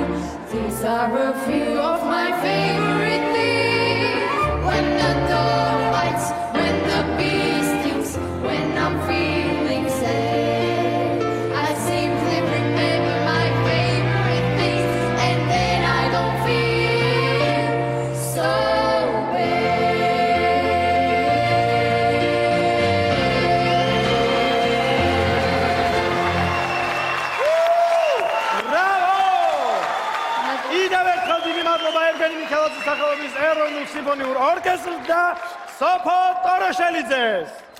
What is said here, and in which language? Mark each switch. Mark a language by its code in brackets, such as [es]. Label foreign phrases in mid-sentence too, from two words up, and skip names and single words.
[en] These are a few of my favorite things. When the dawn lights, when the bee stings, when I'm feeling sad, I simply remember my favorite things, and then I don't feel so [ka] კიდევ ერთხელ დიდი მადლობა ერგენი მიქელაძის სახელობის ეროვნულ სიმფონიურ ორკესტრს და სოფო ტოროშელიძეს.